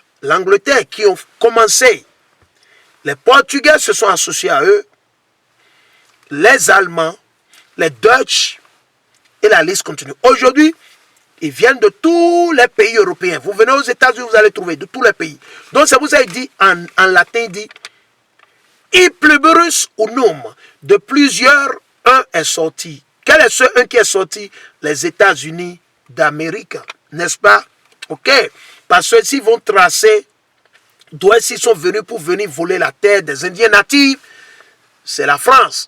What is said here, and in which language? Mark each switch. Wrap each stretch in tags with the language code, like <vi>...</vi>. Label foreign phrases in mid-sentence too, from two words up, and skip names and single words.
<fr>L'Angleterre qui ont commencé. Les Portugais se sont associés à eux. Les Allemands, les Dutch et la liste continue. Aujourd'hui, ils viennent de tous les pays européens. Vous venez aux États-Unis, vous allez trouver de tous les pays. Donc, ça vous a dit en latin, il dit</fr> <la>I pluribus unum.</la> <fr>De plusieurs, un est sorti. Quel est ce un qui est sorti? Les États-Unis d'Amérique. N'est-ce pas? Ok. Parce que s'ils vont tracer d'où est-ce qu'ils sont venus pour venir voler la terre des Indiens natifs, c'est la France.</fr>